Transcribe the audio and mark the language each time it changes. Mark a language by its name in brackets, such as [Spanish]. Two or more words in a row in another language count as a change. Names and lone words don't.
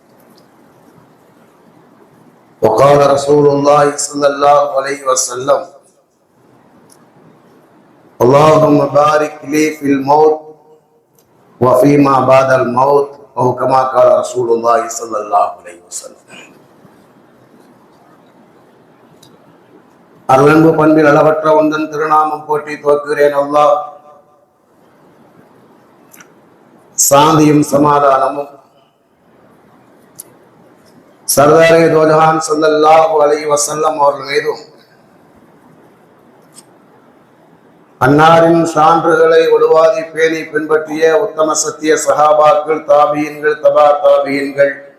[Arabic] وقال رسول الله صلى الله عليه وسلم اللهم بارك لي في الموت وفيما بعد الموت أو كما قال رسول الله صلى الله عليه وسلم. [Tamil] அருளன்பு பண்பில் அளவற்ற ஒன்றன் திருநாமம் போற்றி துவக்குகிறேன். அல்லாஹ் சாந்தியும் சமாதானமும் [Urdu] سردارِ دو جہاں [Arabic] صلى الله عليه وسلم [Tamil] அவர்கள் மீதும் அன்னாரின் சான்றுகளை ஒழுவாதி பேணி பின்பற்றிய உத்தம சத்திய சஹாபாக்கள், தாபியீன்கள், தபா தாபியீன்கள்,